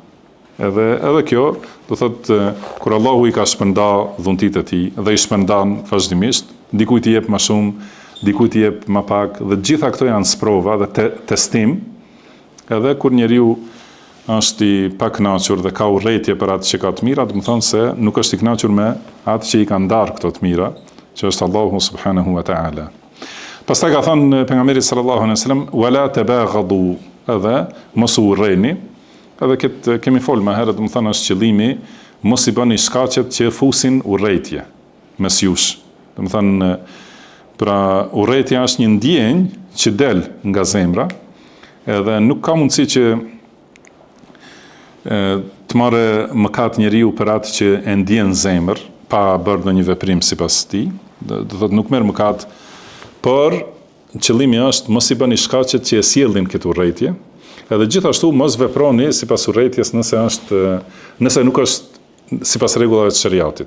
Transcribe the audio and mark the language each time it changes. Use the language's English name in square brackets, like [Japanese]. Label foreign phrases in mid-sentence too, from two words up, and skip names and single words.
[Albanian] Edhe kjo, do thotë kur Allahu i ka shpërndar dhuntit e tij dhe i shpërndan vazhdimisht, dikujt i jep më shumë, dikujt i jep më pak, dhe gjitha këto janë sprova dhe testim. Edhe kur njeriu është i pakënaqur dhe ka urrejtje për atë që ka të mira, do të thonë se nuk është i kënaqur me atë që i ka ndarë këto të mira, që është Allahu [Arabic] سبحانه وتعالى. [Albanian] Pastaj ka thënë pejgamberi [Arabic] صلى الله عليه وسلم ولا تباغضوا, [Albanian] edhe mos u urreni. Edhe këtë kemi folë më herët, do të thonë është qëllimi mos i bëni shkaqet që fusin urrejtje mes jush. Do të thonë pra urrejtja është një ndjenjë që del nga zemra edhe nuk ka mundësi që të marrë mëkat njeriu për atë që e ndjen në zemër, pa bërë ndonjë veprim sipas tij, do thotë nuk merr mëkat, por qëllimi është mos i bëni shkaqet që e sjellin këtë urrëtie, edhe gjithashtu mos veproni sipas urrëties nëse nuk është sipas rregullave të shariatit.